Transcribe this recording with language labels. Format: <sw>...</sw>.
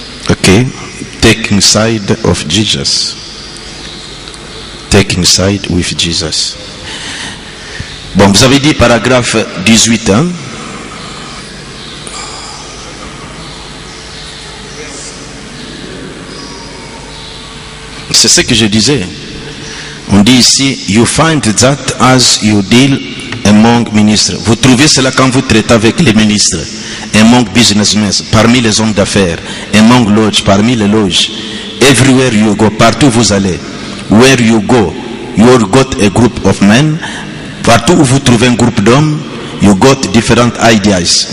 <en>Okay, taking side of Jesus. Taking side with Jesus.</en> <fr>Bon, vous avez dit paragraphe 18, hein? C'est ce que je disais. On dit ici,</fr> <en>you find that as you deal among ministres.</en> <fr>Vous trouvez cela quand vous traitez avec les ministres,</fr> <en>among businessmen,</en> <fr>parmi les hommes d'affaires,</fr> <en>among lodges,</en> <fr>parmi les loges.</fr> <en>Everywhere you go,</en> <fr>partout vous allez.</fr> <en>Where you go, you got a group of men.</en> <fr>Partout où vous trouvez un groupe d'hommes,</fr> <en>you got different ideas.</en>